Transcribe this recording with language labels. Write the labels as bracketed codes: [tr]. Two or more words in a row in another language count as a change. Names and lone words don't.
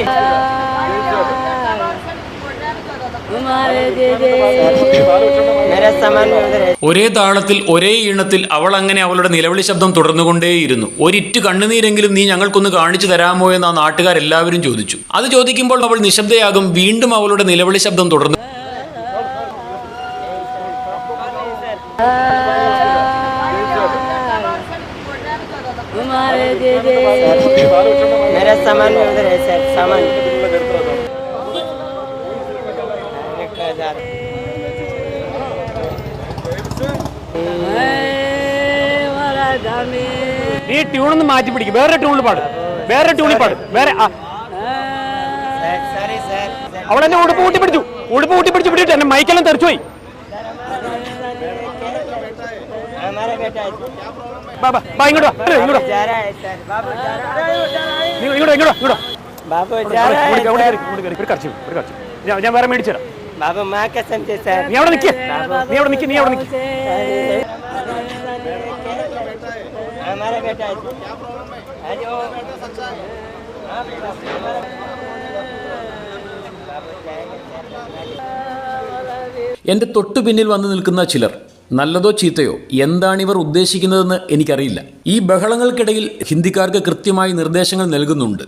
[ml] ഒരേ താളത്തിൽ ഒരേ ഈണത്തിൽ അവൾ അങ്ങനെ അവളുടെ നിലവിളി ശബ്ദം തുടർന്നുകൊണ്ടേയിരുന്നു. ഒരിറ്റ് കണ്ണുനീരെങ്കിലും നീ ഞങ്ങൾക്കൊന്ന് കാണിച്ചു തരാമോ എന്ന് ആ നാട്ടുകാരെല്ലാവരും ചോദിച്ചു. അത് ചോദിക്കുമ്പോൾ അവൾ നിശബ്ദയാകും. വീണ്ടും അവളുടെ നിലവിളി ശബ്ദം തുടർന്നു. [hi] मेरा सामान उधर है सर, सामान [ml] നീ ട്യൂണൊന്ന് മാറ്റി പിടിക്കും, വേറെ ട്യൂണിൽ പാട്, വേറെ ട്യൂണിൽ പാട്, വേറെ. അവളെന്നെ ഉടുപ്പ് കൂട്ടിപ്പിടിച്ചു, ഉടുപ്പ് കൂട്ടിപ്പിടിച്ചു പിടിച്ചിട്ട് എന്നെ മൈക്കെല്ലാം തെറിച്ചു പോയി. [hi] हमारा बेटा है [ml] ബാബാ ഇങ്ങോട്ട് വാ, ഇങ്ങോട്ട് [hi] जा रहा है सर, बाबू जा रहा है, [ml] ഇങ്ങോട്ട് [hi] बाबू जा रहा है सर। [ml] ഒരു കർച്ചി ഞാൻ വേറെ മേടിച്ചു തരാം. [hi] बाबू माँ कसम से सर। [ml] നീ അവിടെ നിൽക്കേ, നീ അവിടെ നിൽക്കി, നീ അവിടെ നിൽക്കി. [hi] हमारा बेटा है। [ml] എൻ്റെ തൊട്ടു പിന്നിൽ വന്നു നിൽക്കുന്ന ചിലർ നല്ലതോ ചീത്തയോ എന്താണിവർ ഉദ്ദേശിക്കുന്നതെന്ന് എനിക്കറിയില്ല. ഈ ബഹളങ്ങൾക്കിടയിൽ ഹിന്ദിക്കാർക്ക് കൃത്യമായി നിർദ്ദേശങ്ങൾ നൽകുന്നുണ്ട്.